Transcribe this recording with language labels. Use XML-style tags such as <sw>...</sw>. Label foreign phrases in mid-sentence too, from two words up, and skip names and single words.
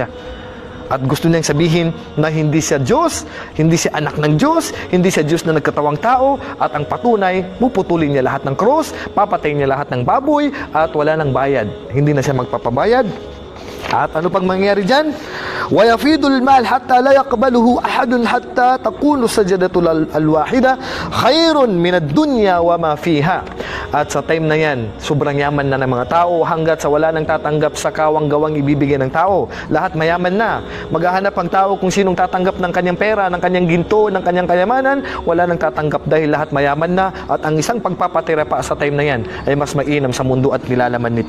<tl>At gusto niyang sabihin na hindi siya Diyos, hindi siya anak ng Diyos, hindi siya Diyos na nagkatawang tao, at ang patunay, puputulin niya lahat ng cross, papatayin niya lahat ng baboy, at wala nang bayad. Hindi na siya magpapabayad. At ano pang mangyayari dyan?</tl> <ar>وَيَفِيدُ الْمَالِ حَتَّى لَا يَقْبَلُهُ أَحَدٌ حَتَّى تَكُونُ السَّجْدَةُ الْوَاحِدَةُ خَيْرٌ مِنَ الدُّنْيَا وَمَا فِيهَا.</ar> <tl>At sa time na yan, sobrang yaman na ng mga tao hanggat sa wala nang tatanggap sa kawang-gawang ibibigay ng tao. Lahat mayaman na. Maghahanap ang tao kung sinong tatanggap ng kanyang pera, ng kanyang ginto, ng kanyang kayamanan. Wala nang tatanggap dahil lahat mayaman na. At ang isang pagpapatira pa sa time na yan ay mas mainam sa mundo at nilalaman nito.</tl>